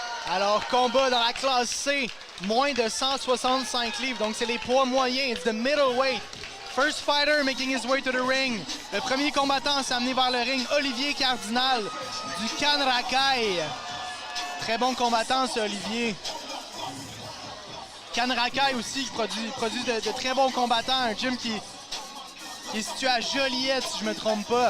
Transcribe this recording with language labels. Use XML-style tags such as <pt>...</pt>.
<fr>Alors, combat dans la classe C, moins de 165 livres, donc c'est les poids moyens,</fr> <en>it's the middleweight. First fighter making his way to the ring.</en> <fr>Le premier combattant à s'amener vers le ring, Olivier Cardinal du Canracaille. Très bon combattant, ce Olivier. Canracaille aussi qui produit de très bons combattants. Un gym qui est situé à Joliette, si je me trompe pas.</fr>